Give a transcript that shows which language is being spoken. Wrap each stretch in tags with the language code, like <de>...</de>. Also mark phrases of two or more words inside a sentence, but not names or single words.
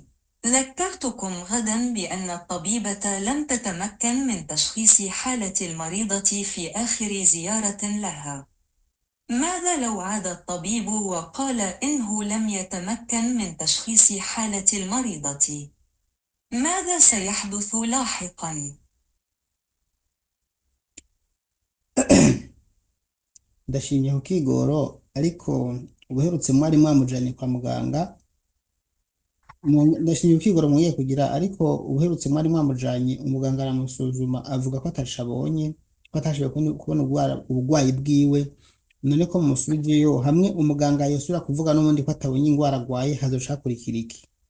<ar>ذكرتكم غدا بأن الطبيبة لم تتمكن من تشخيص حالة المريضة في آخر زيارة لها. ماذا لو عاد الطبيب وقال إنه لم يتمكن من تشخيص حالة المريضة؟ ماذا سيحدث لاحقا؟</ar> <rn>ndashimye ku kigoro ariko ubuherutse mwari mwamujanye kwa muganga ndashimye ku kigoro mugiye kugira ariko ubuherutse mwari mwamujanye umuganga aramusuzuma avuga ko atashabonye ko atashoboye kubona ubugwayi bwiwe none ko mumusubijeyo hamwe umuganga yosubira kuvuga n'ubundi ko atabonye ingwara agwaye hazoca hakurikira iki</rn>